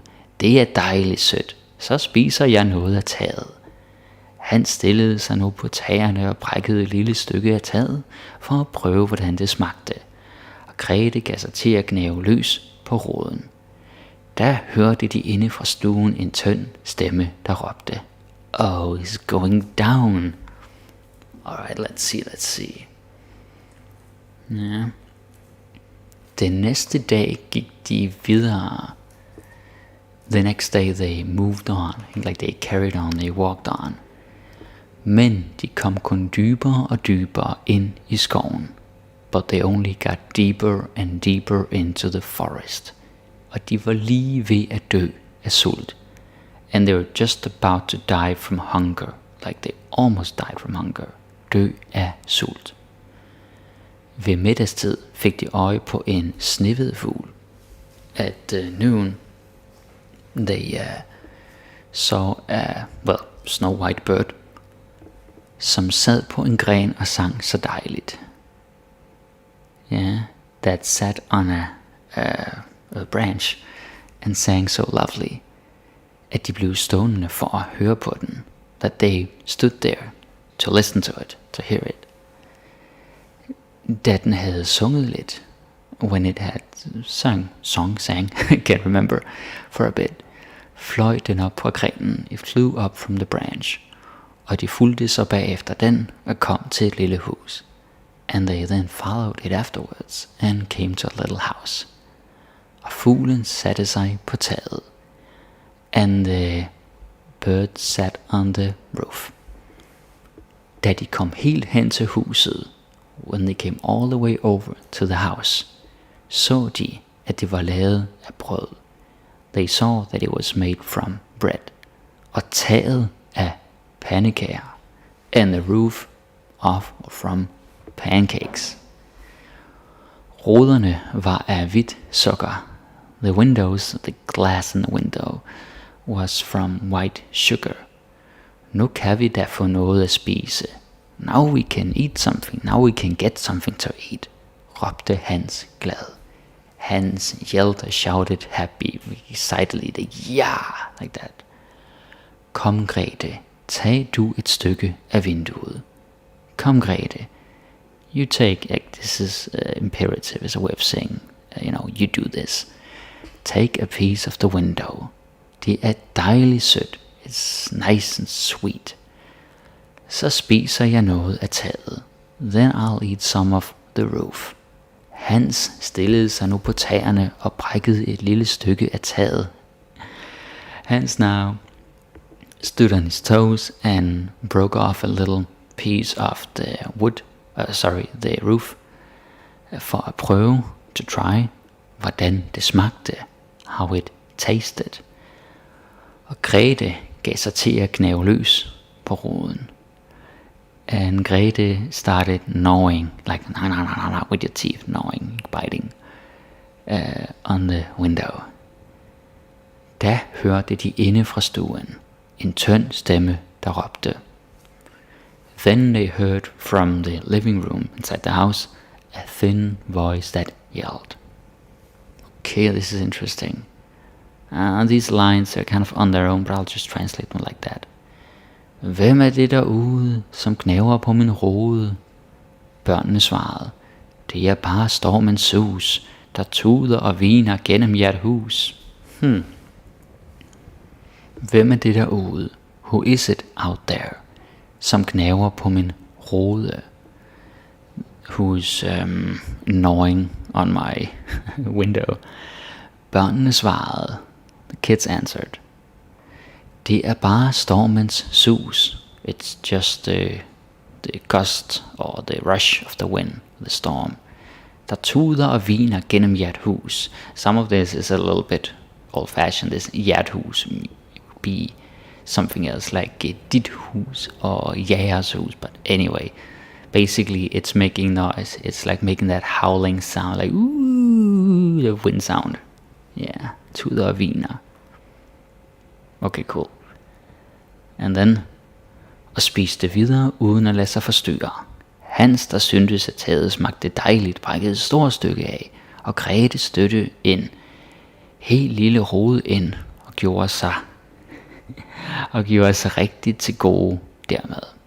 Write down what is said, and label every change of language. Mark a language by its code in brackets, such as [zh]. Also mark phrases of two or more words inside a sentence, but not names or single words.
[da] Det er dejligt sødt, så spiser jeg noget af taget. Han stillede sig nu på tagerne og brækkede et lille stykke af taget for at prøve, hvordan det smagte. Og Grete gav sig til at gnave løs på roden. Der hørte de inde fra stuen en tynd stemme, der råbte, [en] "Oh, it's going down." Alright, let's see. Ja. [da] Den næste dag gik de videre. [en] The next day they moved on, like they carried on, they walked on. [da] Men de kom kun dybere og dybere ind i skoven. [en] But they only got deeper and deeper into the forest. [da] Og de var lige ved at dø af sult. [en] And they were just about to die from hunger, like they almost died from hunger. [da] Dø af sult. Ved middagstid fik de øje på en snehvid fugl. [en] At noon, they saw a snow white bird, [da] som sad på en gren og sang så dejligt. [en] Yeah, that sat on a branch and sang so lovely, [da] at de blev stående for at høre på den. [en] That they stood there to listen to it, to hear it. [da] Da den havde sunget lidt, [en] when it had sang, can't remember, for a bit, [da] fløj den op fra grenen. [en] It flew up from the branch, [da] og de fulgte så bagefter den og kom til et lille hus. [en] And they then followed it afterwards and came to a little house. [da] Og fuglen satte sig på taget, [en] and the bird sat on the roof. [da] Da de kom helt hen til huset, [en] when they came all the way over to the house, [da] så de, at det var lavet af brød. [en] They saw that it was made from bread. [da] og taget af pandekager. [en] And the roof of or from pancakes. [da] Ruderne var af hvidt sukker. [en] The windows, the glass in the window, was from white sugar. [da] Nu kan vi da få noget at spise. [en] Now we can eat something. Now we can get something to eat. [da] Råbte Hans glad. [en] Hans yelled and shouted happy, excitedly. Yeah, like that. [da] Kom Grete, tag du et stykke af vinduet. Kom Grete. [en] You take, this is imperative, is a way of saying, you do this. Take a piece of the window. [da] Det er dejligt sødt. [en] It's nice and sweet. [da] Så spiser jeg noget af taget. [en] Then I'll eat some of the roof. [da] Hans stillede sig nu på tæerne og brækkede et lille stykke af taget. [en] Hans now stood on his toes and broke off a little piece of the the roof, [da] for at prøve, [en] to try, [da] hvordan det smagte, [en] how it tasted. [da] Og Grete gav sig til at gnave løs på ruden. [en] And Grete started gnawing, like with your teeth, gnawing, biting on the window. [da] Da hørte de inde fra stuen en tynd stemme, der råbte. [en] Then they heard from the living room inside the house a thin voice that yelled. Okay, this is interesting. These lines are kind of on their own, but I'll just translate them like that. [da] Hvem er det derude, som gnaver på min rode? Børnene svarede. Det er bare stormens sus, der tuder og viner gennem jeres hus. Hvem er det derude? [en] Who is it out there, [da] som gnaver på min rode? [en] Who's gnawing on my window? [da] Børnene svarede. [en] The kids answered. [da] Det er bare stormens sus. [en] It's just the gust or the rush of the wind, the storm. [da] Der tuder og viner gennem jeres hus. [en] Some of this is a little bit old-fashioned. This [da] jeres hus [en] would be something else like [da] dit hus [en] or [da] jeres hus. [en] But anyway, basically it's making noise. It's like making that howling sound, like ooh, the wind sound. Yeah, [da] tuder og viner. [en] Okay, cool. And then, [da] og spiste videre uden at lade sig forstyrre. Hans, der syntes at taget smagte dejligt, brækkede et stort stykke af, og Grete støtte en helt lille rode ind og gjorde sig rigtigt til gode dermed.